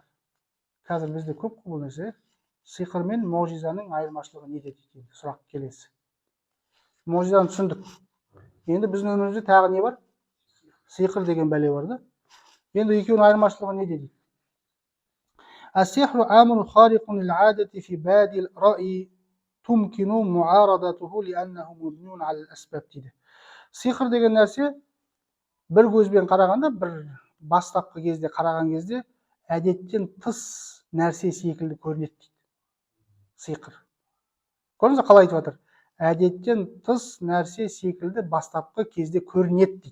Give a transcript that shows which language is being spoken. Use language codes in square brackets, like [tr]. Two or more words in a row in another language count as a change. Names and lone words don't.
[kk] Қазір бізде көп бұл нәрсе. Сиқыр мен муъжизаның айырмашылығы неде дейді сұрақ келесі. Муъжизаны түсіндік. Енді біздің өмірімізде тағы не бар? Сиқыр деген бәле бар да. Енді екеуінің айырмашылығы неде дейді? [ar] السحر أمر خارق للعادة في بادئ الرأي تمكن معارضته لأنه مبني على الأسباب дейді. [kk] Сиқыр деген нәрсе бір көзбен қарағанда, бір бастапқы кезде қараған кезде әдеттен тыс нәрсе секілді көрінеді дейді. Сиқыр. Көрдіңіз бе қалай айтып жатыр? Әдеттен тыс нәрсе секілді бастапқы кезде көрінеді дейді.